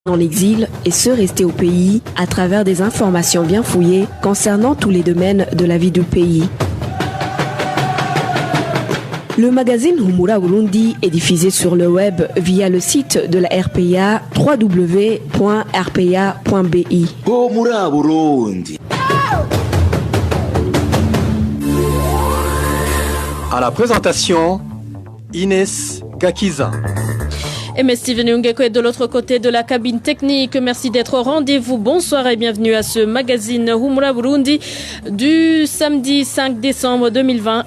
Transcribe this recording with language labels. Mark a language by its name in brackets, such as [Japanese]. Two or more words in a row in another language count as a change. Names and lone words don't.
[French] dans l'exil et ceux restés au pays à travers des informations bien fouillées concernant tous les domaines de la vie du pays. Le magazine Humura Burundi est diffusé sur le web via le site de la RPA www.rpa.bi. Humura Burundi. À la présentation, Inès Gakiza. Et M. Steven Ungeko est de l'autre côté de la cabine technique. Merci d'être au rendez-vous. Bonsoir et bienvenue à ce magazine Humura Burundi du samedi 5 décembre 2020.